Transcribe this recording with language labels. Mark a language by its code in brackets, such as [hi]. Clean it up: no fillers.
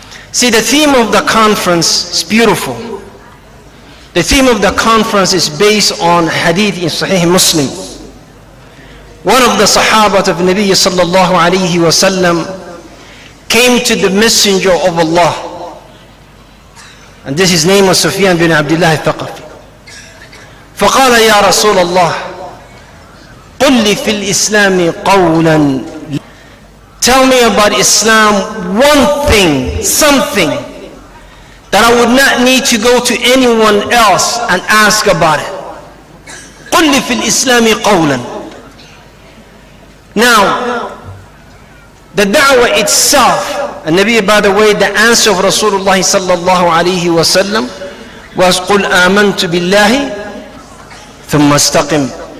[en] See, the theme of the conference is beautiful. The theme of the conference is based on hadith in Sahih Muslim. One of the Sahabat of Nabi sallallahu alayhi wa sallam came to the Messenger of Allah. And this his name was Sufyan bin Abdullah al-Thaqafi. [ar] فقال يا رسول الله قل لي في الإسلام قولا. [en] Tell me about Islam, one thing, something that I would not need to go to anyone else and ask about it. [ar] قل لي في الإسلام قولا. [en] Now, the da'wah itself, and Nabi, by the way, the answer of Rasulullah sallallahu alayhi wa sallam was [ar] قل آمنت بالله ثم استقم.